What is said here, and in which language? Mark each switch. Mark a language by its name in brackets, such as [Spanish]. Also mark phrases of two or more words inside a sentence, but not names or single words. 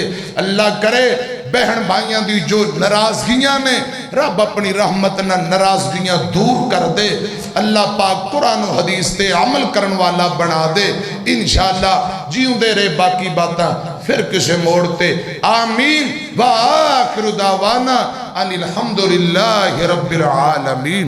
[Punjabi] اللہ کرے بہن بھائیوں کی جو ناراضگیاں نے رب اپنی رحمت نا ناراضگیاں دور کر دے. اللہ پاک قرآن حدیث تے عمل کرنے والا بنا دے انشاءاللہ جیوندے رہے باقی باتاں فیر کسی موڑ تے [Arabic] آمين وآخر دعوانا أن الحمد لله رب العالمين.